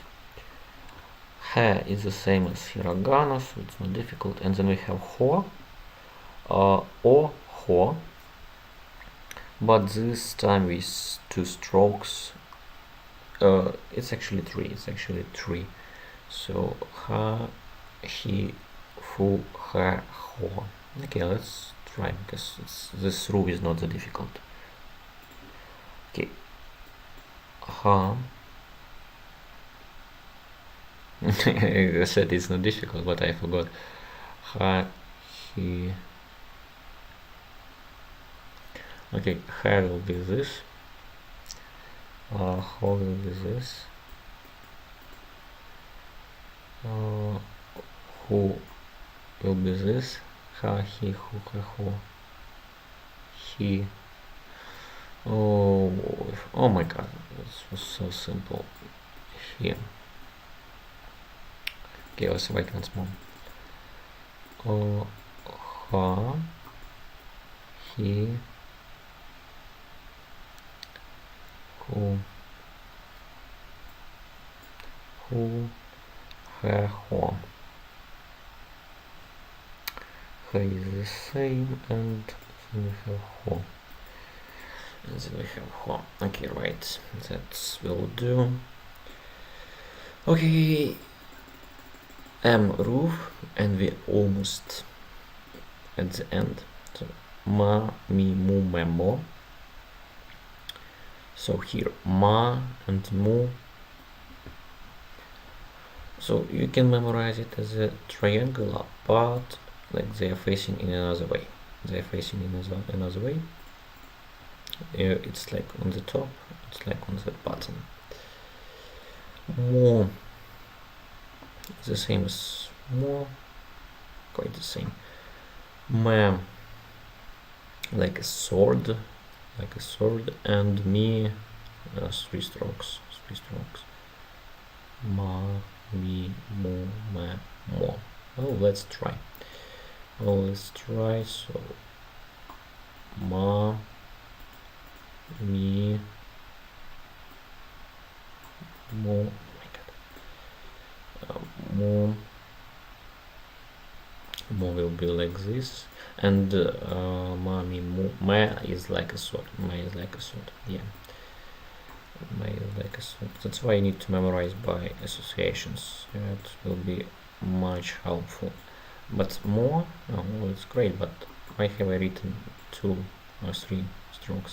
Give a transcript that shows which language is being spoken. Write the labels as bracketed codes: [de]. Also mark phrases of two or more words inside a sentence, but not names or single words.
[en] He is the same as hiragana, so it's not difficult. And then we have ho, or ho, but this time with 2 strokes. It's actually 3. [ja] So ha, he, fu, he, ho. [en] Okay, let's try, because this rule is not that difficult. Okay, ha. I said it's not difficult, but I forgot. Ha, he. Okay, ha will be this. Ho will be this. Who will be this. [ja] Ha, he, hu, he, ho. He. [en] Oh my god, this was so simple. Here. Okay, let's write once more. [ja] Ha, he, hu, he, ho. [en] He is the same, and then we have ho. And then we have ho. Okay, right, that will do. Okay, roof, and we're almost at the end. [ja] So ma, mi, mu, me, mo. [en] So here ma and mu. So you can memorize it as a triangular, but like they are facing in another way. It's like on the top, it's like on the bottom. Mo is the same as mo, quite the same. Me, like a sword, and me, 3 strokes. [ja] Ma, mi, mu, me, mo. [en] Oh, let's try. So [ja] ma, mi, mo. [en] Mo will be like this, and [ja] ma, mi, mu, me [en] is like a sword. Yeah. Me is like a sword. That's why I need to memorize by associations. It will be much helpful. But more, it's great, but why have I written 2 or 3 strokes?